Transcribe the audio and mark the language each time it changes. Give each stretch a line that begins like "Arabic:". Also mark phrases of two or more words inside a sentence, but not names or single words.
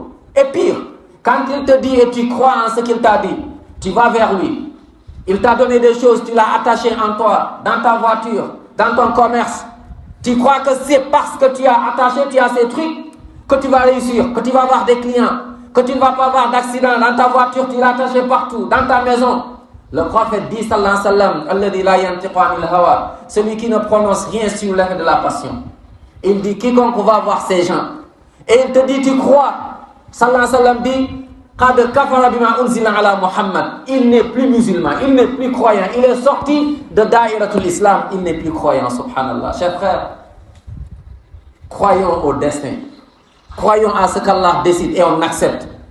French: Et pire, quand il te dit et tu crois en ce qu'il t'a dit, tu vas vers lui, Il t'a donné des choses, tu l'as attaché en toi, dans ta voiture, dans ton commerce. Tu crois que c'est parce que tu as attaché, tu as ces trucs, que tu vas réussir, que tu vas avoir des clients, que tu ne vas pas avoir d'accident dans ta voiture, tu l'as attaché partout, dans ta maison. Le prophète dit,
Arabic: صلى الله عليه وسلم, الذي لا ينطق عن الهوى,
French: celui qui ne prononce rien sur l'effet de la passion. Il dit, quiconque va voir ces gens, et il te dit, tu crois,
Arabic: صلى الله عليه وسلم
French: dit,
Arabic: قد كفر بما أنزل على محمد,
French: il n'est plus musulman, il n'est plus croyant, il est sorti de
Arabic: دائرة الإسلام,
French: il n'est plus croyant, subhanallah. Chers frères, croyons au destin, croyons à ce qu'Allah décide et on accepte.